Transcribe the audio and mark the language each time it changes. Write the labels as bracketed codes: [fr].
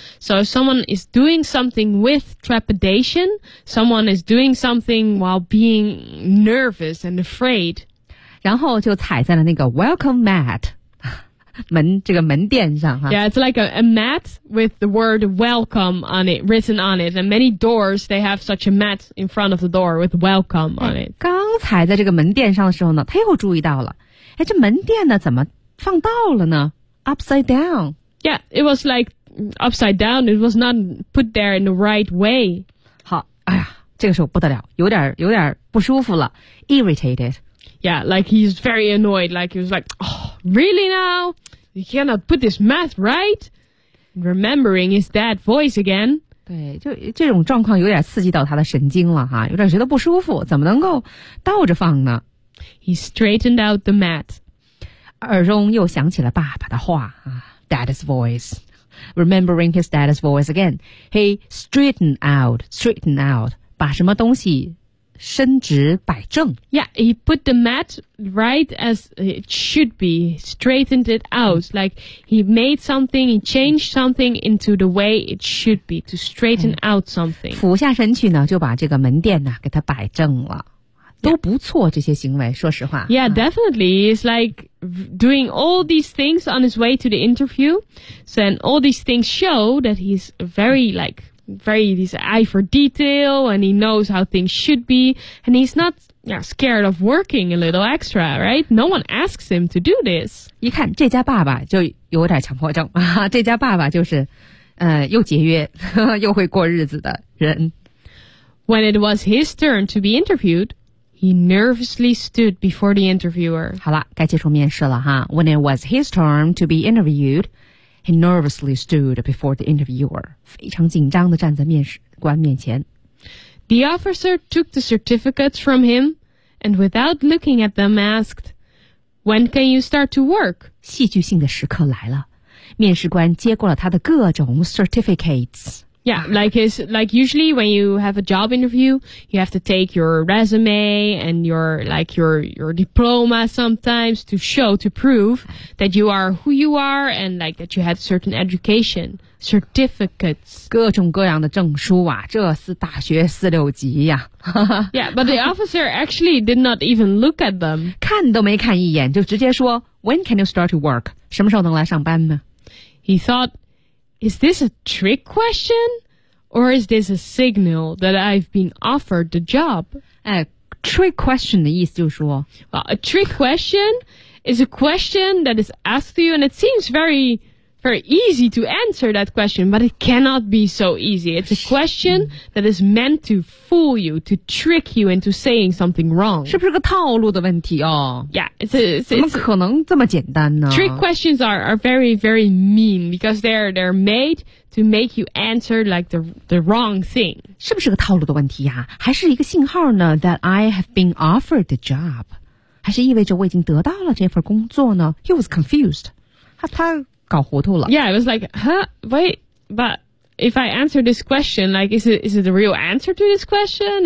[en] So if someone is doing something with trepidation, someone is doing something while being nervous and afraid. [zh] 然后就踩在了那个 [en] welcome mat. [zh] 门店上。 [en] Yeah, it's like a mat with the word welcome on it, written on it. And many doors, they have such a mat in front of the door with welcome on it. [zh] 刚才在这个门店上的时候呢，他又注意到了，这门店呢怎么放倒了呢？ [en] Upside down. Yeah, it was like upside down. It was not put there in the right way. [zh] 好，哎呀，这个时候不得了，有点不舒服了， irritated. [en] Yeah, like he's very annoyed. Like he was like, oh, really now? You cannot put this mat right? Remembering his dad voice again. [zh] 对，就这种状况有点刺激到他的神经了哈，有点觉得不舒服，怎么能够倒着放呢？ [en] He straightened out the mat. [zh] 耳中又响起了爸爸的话啊 , [en] dad's voice. Remembering his dad's voice again. He straightened out, [zh] 把什么东西伸直摆正。 [en] Yeah, he put the mat right as it should be, straightened it out. Like he made something, he changed something into the way it should be, to straighten out something. [zh] 俯下身去呢，就把这个门店呢给他摆正了。都不错，这些行为，说实话。 [en] Yeah, definitely. It's like doing all these things on his way to the interview. So, and all these things show that he's very like,he's an eye for detail and he knows how things should be and he's not scared of working a little extra, right? No one asks him to do this. [zh] 一看这家爸爸就有点强迫症、啊、这家爸爸就是、又节约又会过日子的人。 [en] When it was his turn to be interviewed, he nervously stood before the interviewer. [zh] 好了，该接受面试了哈。 [en] When it was his turn to be interviewed,He nervously stood before the interviewer, [zh] 非常紧张地站在面试官面前。 [en] The officer took the certificates from him and without looking at them asked, When can you start to work? [zh] 戏剧性的时刻来了。面试官接过了他的各种 certificates。 [en] Yeah, like usually when you have a job interview, you have to take your resume and your diploma sometimes to show, to prove that you are who you are and like that you had certain education, certificates. [zh] 各种各样的证书啊，这是大学四六级呀。 [en] Yeah, but the officer actually did not even look at them. [zh] 看都没看一眼，就直接说 [en] When can you start to work? [zh] 什么时候能来上班呢？ [en] He thought,Is this a trick question? Or is this a signal that I've been offered the job? [zh] Trick question 的意思就是说 [en] Well, a trick question is a question that is asked to you and it seems very, very easy to answer that question, but it cannot be so easy. It's a question that is meant to fool you, to trick you into saying something wrong. [zh] 是不是个套路的问题哦？ [en] Yeah, it's [zh] 怎么可能这么简单呢？ [en] Trick questions are very, very mean because they're made to make you answer like the wrong thing. [zh] 是不是个套路的问题呀？还是一个信号呢 [en] that I have been offered the job? [zh] 还是意味着我已经得到了这份工作呢？ [en] He was confused. [zh] 他搞糊涂了。 [en] Yeah, it was like, huh? Wait, but if I answer this question, like, is it the real answer to this question?